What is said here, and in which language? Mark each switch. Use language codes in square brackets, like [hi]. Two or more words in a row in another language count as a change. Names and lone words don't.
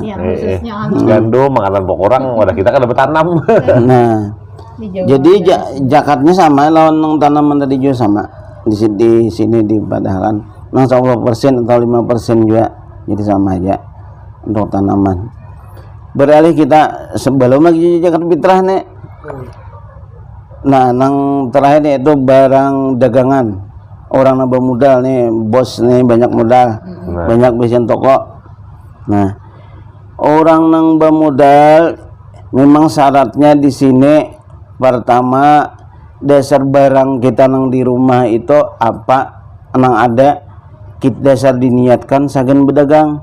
[bjn] gandum makanan pokok orang, wadah kita kan dapat tanam. Nah, jadi zakatnya sama lawan tanaman tadi juga sama. Di sini di Padaharan, 10% atau 5% juga, jadi sama aja untuk tanaman. Beralih kita sebelum lagi zakat fitrah nih. Nah, nang terakhir nih itu barang dagangan. Orang nambah modal nih, bos nih banyak modal, banyak bikin toko. Nah, orang nambah modal memang syaratnya di sini pertama dasar barang kita nang di rumah itu apa nang ada kit dasar diniatkan sagan berdagang.